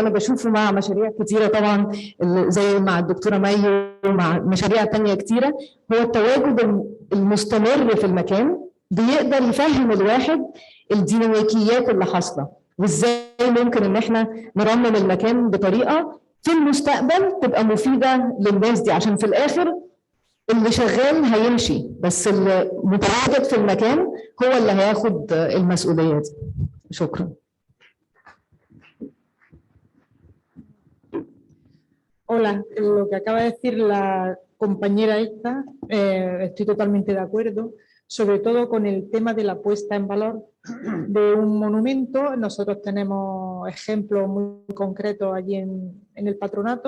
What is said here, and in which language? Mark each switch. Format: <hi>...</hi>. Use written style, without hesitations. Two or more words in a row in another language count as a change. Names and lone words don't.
<ar>انا بشوفه مع مشاريع كتيره طبعا زي مع الدكتوره مي ومع مشاريع تانية كتيره، هو التواجد المستمر في المكان بيقدر يفهم الواحد الديناميكيات اللي حاصله، وازاي ممكن ان احنا نرمم المكان بطريقه في المستقبل تبقى مفيده للناس دي، عشان في الاخر اللي شغال هيمشي بس اللي متواجد في المكان هو اللي هياخد المسؤوليه دي. شكرا.</ar> <es>Hola, lo que acaba de decir la compañera esta, estoy totalmente de acuerdo, sobre todo con el tema de la puesta en valor de un monumento. Nosotros tenemos ejemplos muy concretos allí en el patronato.</es>